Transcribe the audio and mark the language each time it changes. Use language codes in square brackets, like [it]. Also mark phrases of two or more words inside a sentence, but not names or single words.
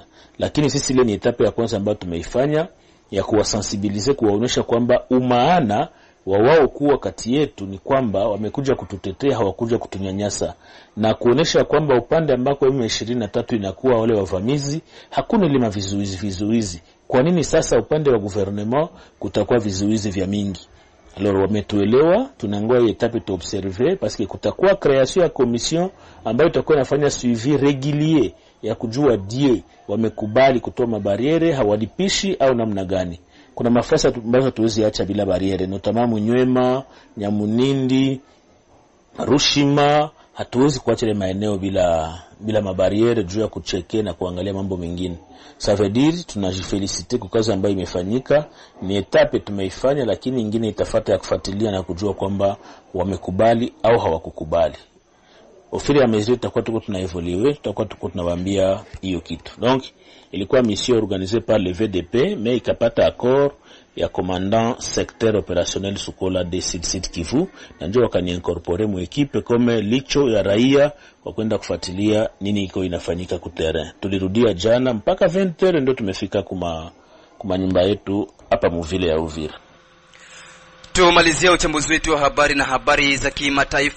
[sw] Lakini sisi ile ni etape ya kwanza ambayo tumeifanya ya kuwasensibiliser, kuwaonesha kwamba umaana wao kuwa kati yetu ni kwamba wamekuja kututetea, hawakuja kutunyanyasa, na kuonesha kwamba upande ambako M23 inakuwa wale wavamizi hakuna ile vizuizi. Kwa nini sasa upande wa gouvernement kutakuwa vizuizi vya mingi? Alors wametuelewa, tunangoja etape tu [fr] observer parce que [sw] kutakuwa création ya commission ambayo itakuwa inafanya [fr] suivi régulier [sw] ya kujua die wamekubali kutoa mabariere, hawalipishi au namna gani. Kuna mafasa ambazo tuwezi acha bila bariere, notamment Nywema, Nyamunindi, Rushima, hatuwezi kuacha ile maeneo bila mabariere juu ya kucheke na kuangalia mambo mengine. [fr] Ça veut dire [sw] tunajifelicite kwa kazi ambayo imefanyika, ni etape tumeifanya, lakini nyingine itafuata ya kufuatilia na kujua kwamba wamekubali au hawakukubali. Ofiri ya mesure tutakuwa tuko tunawaambia hiyo kitu. Donc ilikuwa [fr] mission organisée par le VDP, [sw] mais ikapata accord ya [fr] commandant secteur opérationnel Sukola de Sud Kivu, [sw] na ndio wakaniincorporer mu equipe comme licho ya raia kwa kwenda kufuatilia nini iko inafanyika ku terrain. Tulirudia jana mpaka 20h ndio tumefika kuma nyumba yetu hapa muvile ya Uvira. Tumalizia uchambuzi wetu wa habari na habari za kimataifa.